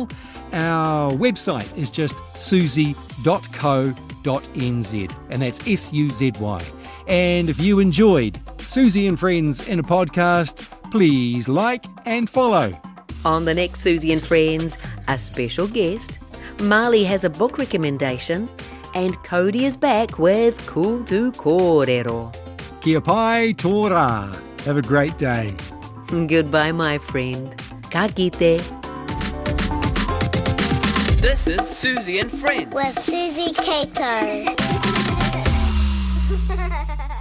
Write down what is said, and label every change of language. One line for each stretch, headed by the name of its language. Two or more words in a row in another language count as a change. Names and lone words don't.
English: Our website is just suzy.co.nz, and that's SUZY. And if you enjoyed Suzy and Friends in a podcast, please like and follow. On the next Suzy and Friends, a special guest. Marley has a book recommendation, and Codi is back with Cool to Kōrero.
Māori: Kia pai tō rā.
English: Have a great day. Goodbye, my friend.
Māori: Ka kite.
English: This is Suzy and Friends. With Suzy Cato.